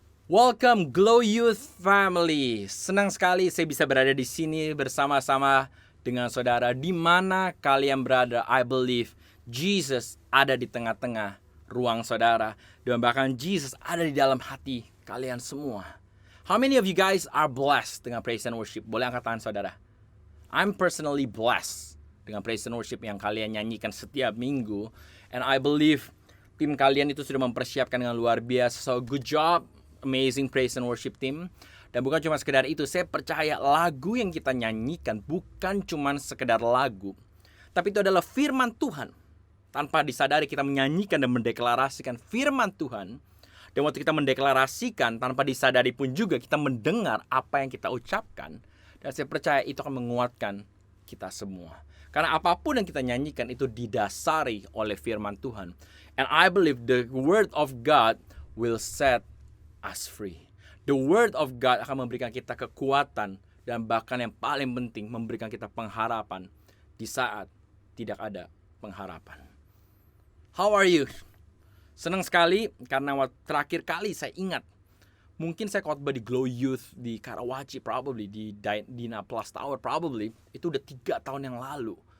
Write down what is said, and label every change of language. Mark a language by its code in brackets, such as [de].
[en] Welcome Glow Youth Family. [id] Senang sekali saya bisa berada di sini bersama-sama dengan saudara. Di mana kalian berada, [en] I believe [id] Jesus ada di tengah-tengah ruang saudara. Dan bahkan Jesus ada di dalam hati kalian semua. [en] How many of you guys are blessed [id] dengan [en] praise and worship? [id] Boleh angkat tangan saudara. [en] I'm personally blessed [id] dengan praise and worship yang kalian nyanyikan setiap minggu. [en] And I believe [id] tim kalian itu sudah mempersiapkan dengan luar biasa. [en] So good job. Amazing praise and worship team. [id] Dan bukan cuma sekedar itu, saya percaya lagu yang kita nyanyikan bukan cuma sekedar lagu, tapi itu adalah firman Tuhan. Tanpa disadari kita menyanyikan dan mendeklarasikan firman Tuhan. Dan waktu kita mendeklarasikan, tanpa disadari pun juga kita mendengar apa yang kita ucapkan. Dan saya percaya itu akan menguatkan kita semua. Karena apapun yang kita nyanyikan itu didasari oleh firman Tuhan. [en] And I believe the word of God will set us free. The word of God [id] akan memberikan kita kekuatan dan bahkan yang paling penting memberikan kita pengharapan di saat tidak ada pengharapan. [en] How are you? [id] Senang sekali karena waktu terakhir kali saya ingat, mungkin saya khotbah di Glow Youth di Karawaci, probably di Dina Plus Tower, probably itu udah 3 tahun yang lalu.